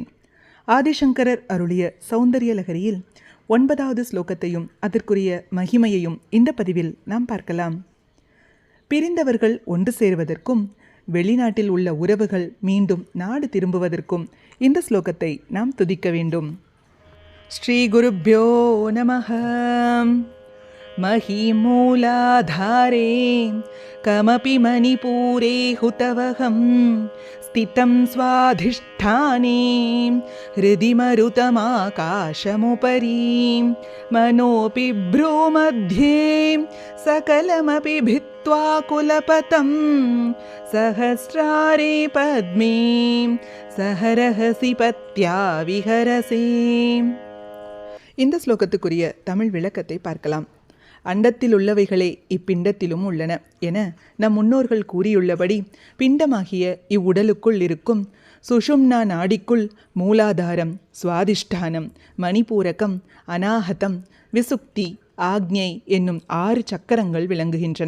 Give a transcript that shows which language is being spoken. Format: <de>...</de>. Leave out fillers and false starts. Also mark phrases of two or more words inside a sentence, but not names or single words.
<ta>ஆதிசங்கரர் அருளிய சௌந்தரிய லகரியில் 9வது ஸ்லோகத்தையும் அதற்குரிய மகிமையையும் இந்த பதிவில் நாம் பார்க்கலாம். பிரிந்தவர்கள் ஒன்று சேருவதற்கும் வெளிநாட்டில் உள்ள உறவுகள் மீண்டும் நாடு திரும்புவதற்கும் இந்த ஸ்லோகத்தை நாம் துதிக்க வேண்டும்.</ta> <sa>श्री गुरुभ्यो नमः. महीमूलाधारे कमपि मणिपूरे हुतवहं स्थितं स्वाधिष्ठाने हृदि मरुतमाकाशमुपरि मनोऽपि भ्रूमध्ये सकलमपि भित्त्वा कुलपतं सहस्रारे पद्मे सहरहसि पत्या विहरसे.</sa> <ta>இந்த ஸ்லோகத்துக்குரிய தமிழ் விளக்கத்தை பார்க்கலாம். அண்டத்தில் உள்ளவைகளே இப்பிண்டத்திலும் உள்ளன என நம் முன்னோர்கள் கூறியுள்ளபடி பிண்டமாகிய இவ்வுடலுக்குள் இருக்கும் சுஷும்னா நாடிக்குள் மூலாதாரம், சுவாதிஷ்டானம், மணிபூரகம், அநாஹதம், விசுக்தி, ஆக்ஞை என்னும் 6 சக்கரங்கள் விளங்குகின்றன.</ta>